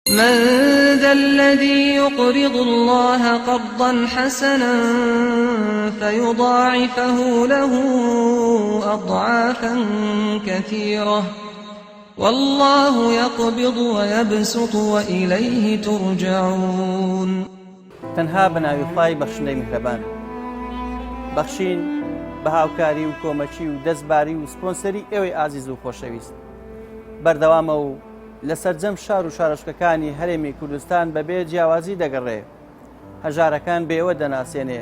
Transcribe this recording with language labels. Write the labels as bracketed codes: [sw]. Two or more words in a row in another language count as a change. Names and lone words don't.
[ar] من ذا الذي يقرض الله قرضا حسنا فيضاعفه له أضعافا كثيرة والله يقبض ويبسط وإليه ترجعون. [ckb] تەنها بەناوی خوای بەخشندەی میهرەبان، بەخشین بە هاوکاری و کۆمەچی و دەستباری و سپۆنسەری ئێوەی ئازیز و خۆشەویست. بەردەوامە و لەسەر جەم شار و شارۆچکەکانی هەرێمی کوردستان بەبێ جیاوازی دەگەڕێ، هەژارەکان بێوە دەناسێنێ.